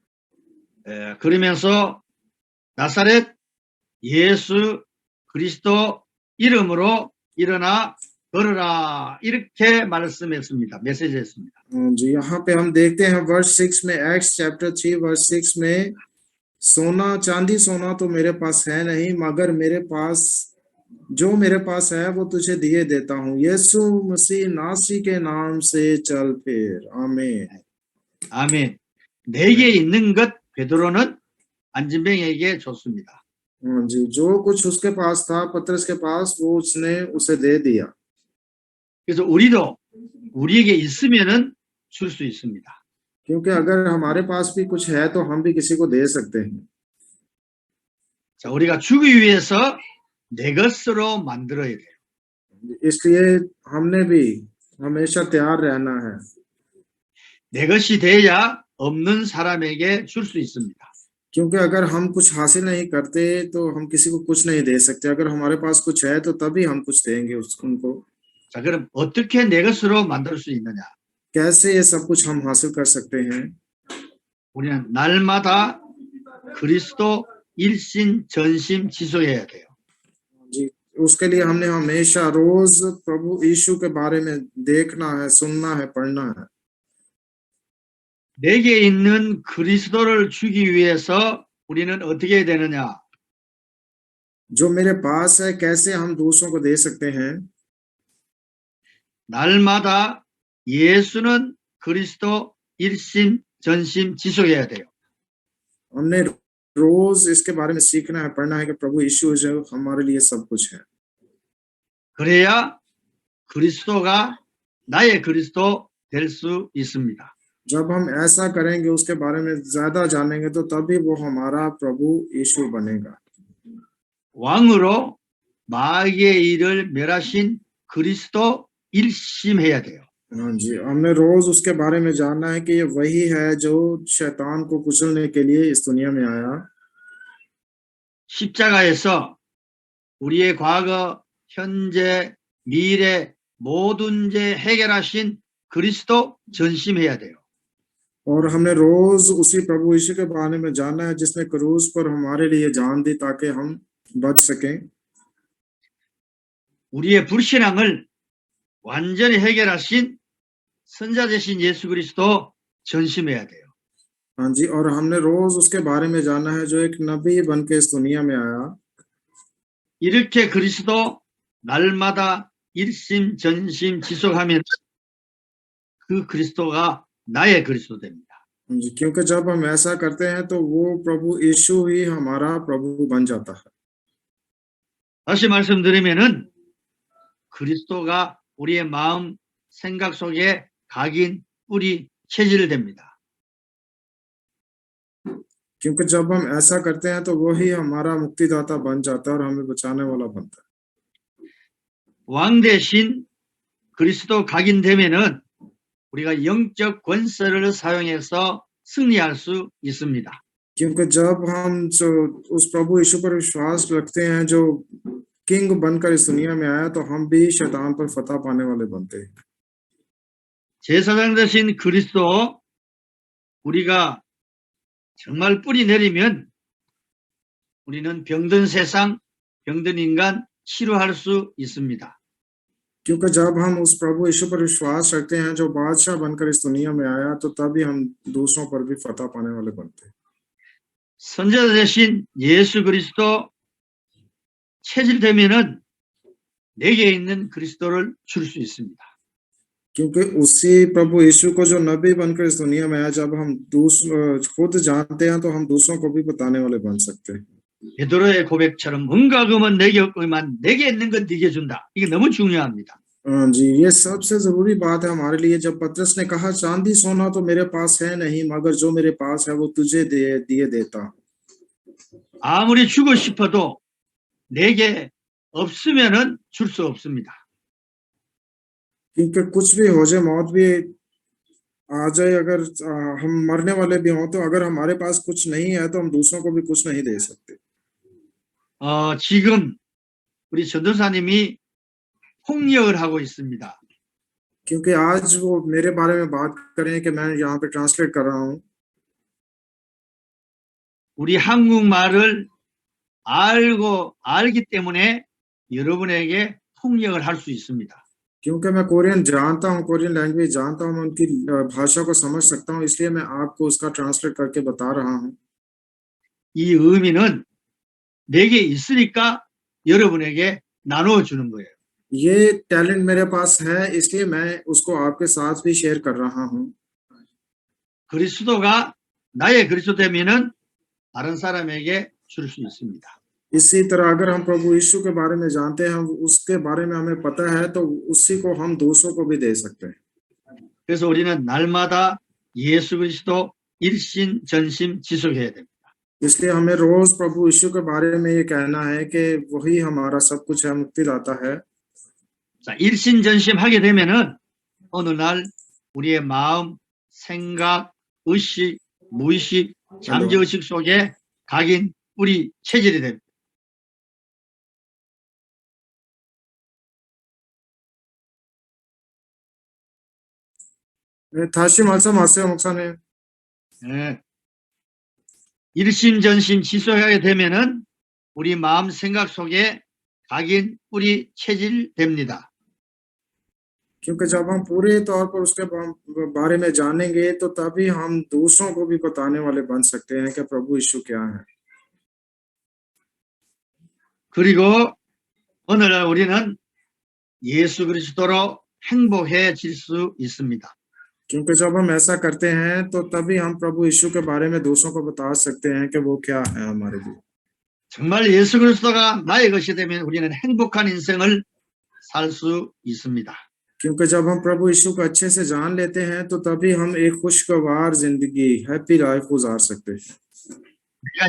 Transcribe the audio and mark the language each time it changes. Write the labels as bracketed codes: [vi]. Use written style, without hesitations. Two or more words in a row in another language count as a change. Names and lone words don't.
[ko] 그러면서 나사렛 예수 그리스도 이름으로 일어나 걸어라 이렇게 말씀했습니다. 메시지했습니다. [hi] जी, यहाँ पे हम देखते हैं वर्स 6 में, [en] Acts chapter 3 verse 6 [hi] में, सोना चांदी सोना तो मेरे पास है नहीं, मगर मेरे पास जो मेरे पास है वो तुझे दिए देता हूँ। यीशु मसीह नासरी के नाम से चल फिर। आमीन। [ko] 아멘. 내게 있는 것 베드로는 안진뱅에게 줬습니다. [hi] जी, जो कुछ उसके पास था पतरस के पास, वो उसने उसे दे दिया। [ko] 그래서 우리도 우리에게 있으면은 줄 수 있습니다. [hi] क्योंकि अगर हमारे पास भी कुछ है तो हम भी किसी को दे सकते हैं। [ko] 자, 우리가 주기 위해서 내 것으로 만들어야 돼요. [hi] इसलिए हमने भी हमेशा तैयार रहना है। [ko] 내 것이 돼야 없는 사람에게 줄 수 있습니다. [hi] क्योंकि अगर हम कुछ हासिल नहीं करते तो हम किसी को कुछ नहीं दे सकते। अगर हमारे पास कुछ है तो तभी हम कुछ देंगे उनको। [ko] 자, 그럼 어떻게 내 것으로 만들 수 있느냐? [hi] कैसे ये सब कुछ हम हासिल कर सकते हैं? [ko] 우리는 날마다 그리스도 일신 전심 지속해야 돼요. [hi] जी, उसके लिए हमने हमेशा रोज प्रभु यीशु के बारे में देखना है, सुनना है, पढ़ना है। [ko] 내게 있는 그리스도를 주기 위해서 우리는 어떻게 해야 되느냐? [hi] जो मेरे पास है कैसे हम दूसरों को दे सकते हैं? [ko] 날마다 예수는 그리스도 일심 전심 지속해야 돼요. [hi] हमने रोज इसके बारे में सीखना है, पढ़ना है कि प्रभु यीशु जो हमारे लिए सब कुछ है। [ko] 그래야 그리스도가 나의 그리스도 될 수 있습니다. [hi] जब हम ऐसा करेंगे, उसके बारे में ज्यादा जानेंगे, तो तभी वो हमारा प्रभु यीशु बनेगा। [ko] 왕으로 마귀의 일을 멸하신 그리스도 일심해야 돼요. [hi] हाँ जी, हमने रोज उसके बारे में जानना है कि ये वही है जो शैतान को कुचलने के लिए इस दुनिया में आया। [ko] 십자가에서 우리의 과거, 현재, 미래 모든 죄 해결하신 그리스도 전심해야 돼요. [hi] और हमने रोज उसी प्रभु यीशु के बारे में जानना है जिसने क्रूस पर हमारे लिए जान दी ताकि हम बच सकें। [ko] 우리의 불신앙을 완전히 해결하신 선자 되신 예수 그리스도 전심해야 돼요. [hi] हाँ जी, और हमने रोज उसके बारे में जानना है जो एक नबी बन के इस दुनिया में आया। [ko] 이렇게 그리스도 날마다 일심 전심 지속하면 그 그리스도가 나의 그리스도 됩니다. [hi] हाँ जी, क्योंकि जब हम ऐसा करते हैं तो वो प्रभु यीशु ही हमारा प्रभु बन जाता है। [ko] 다시 말씀드리면은 그리스도가 우리의 마음, 생각 속에 각인, 뿌리, 체질됩니다. [hi] क्योंकि जब हम ऐसा करते हैं तो वो ही हमारा मुक्तिदाता बन जाता है और हमें बचाने वाला बनता है। [ko] 왕 대신 그리스도 각인되면은 우리가 영적 권세를 사용해서 승리할 수 있습니다. [hi] क्योंकि जब हम जो उस प्रभु यीशु पर विश्वास रखते हैं जो किंग बनकर इस दुनिया में आया तो हम भी शैतान पर फतह पाने वाले बनते हैं। [ko] 제사장 되신 그리스도 우리가 정말 뿌리 내리면 우리는 병든 세상, 병든 인간 치료할 수 있습니다. [hi] क्योंकि जब हम उस प्रभु यीशु पर विश्वास रखते हैं जो बादशाह बनकर इस दुनिया में आया तो तभी हम दूसरों पर भी फतह पाने वाले बनते हैं। [ko] 선지자 되신 예수 그리스도 체질되면은 내게 있는 그리스도를 줄 수 있습니다. [hi] क्योंकि उसी प्रभु यीशु को जो नबी बनकर इस दुनिया में आया जब हम खुद जानते हैं तो हम दूसरों को भी बताने वाले बन सकते हैं। [ko] 베드로의 고백처럼 뭔가 그러면 내게 없지만 내게 있는 건 네게 준다. 이게 너무 중요합니다. [hi] हाँ जी, ये सबसे जरूरी बात है हमारे लिए। जब पतरस ने कहा चांदी सोना तो मेरे पास है नहीं मगर जो मेरे पास है वो तुझे दिए देता। [ko] 아무리 주고 싶어도 내게 없으면은 줄 수 없습니다. [hi] क्योंकि कुछ भी हो जाए, मौत भी आ जाए, अगर हम मरने वाले भी हों तो अगर हमारे पास कुछ नहीं है तो हम दूसरों को भी कुछ नहीं दे सकते। [ko] 지금 우리 전도사님이 통역을 하고 있습니다. [hi] क्योंकि आज वो मेरे बारे में बात करें कि मैं यहाँ पे ट्रांसलेट कर रहा हूँ। [ko] 우리 한국말을 알기 때문에 여러분에게 통역을 할 수 있습니다. [hi] क्योंकि मैं कोरियन जानता हूँ, [en] Korean language [hi] जानता हूँ, मैं उनकी भाषा को समझ सकता हूँ, इसलिए मैं आपको उसका ट्रांसलेट करके बता रहा हूँ। [ko] 이 의미는 내게 있으니까 여러분에게 나누어 주는 거예요. [hi] ये टैलेंट मेरे पास है इसलिए मैं उसको आपके साथ भी शेयर कर रहा हूँ। [ko] 그리스도가 나의 그리스도 되면은 다른 사람에게 줄 수 있습니다. [hi] इसी तरह अगर हम प्रभु यीशु के बारे में जानते हैं, उसके बारे में हमें पता है तो उसी को हम दूसरों को भी दे सकते हैं। [ko] 그래서 우리는 날마다 예수 그리스도 일신 전심 지속해야 됩니다. [hi] इसलिए हमें रोज प्रभु यीशु के बारे में ये कहना है कि वही हमारा सब कुछ है, मुक्तिदाता है। [ko] 자, 일신전심 하게 되면은 어느 날 우리의 마음, 생각, 의식, 무의식, 잠재의식 속에 각인, 뿌리, 체질이 됩니다. 네, 다시 말씀하세요, 목사님. 네. 일심전심 지속하게 되면은 우리 마음, 생각 속에 각인, 뿌리, 체질 됩니다. [hi] क्योंकि जब हम पूरे तौर पर उसके बारे में जानेंगे तो तभी हम दूसरों को भी बताने वाले बन सकते हैं कि प्रभु यीशु क्या है। [ko] 그리고 어느 날 우리는 예수 그리스도로 행복해질 수 있습니다. [hi] क्योंकि जब हम ऐसा करते हैं तो तभी हम प्रभु यीशु के बारे में दूसरों को बता सकते हैं कि वो क्या है हमारे लिए। [ko] 정말 예수 그리스도가 나의 것이 되면 우리는 행복한 인생을 살 수 있습니다. [hi] क्योंकि जब हम प्रभु यीशु को अच्छे से जान लेते हैं तो तभी हम एक खुशगवार जिंदगी, [en] happy life [hi] गुजार सकते हैं।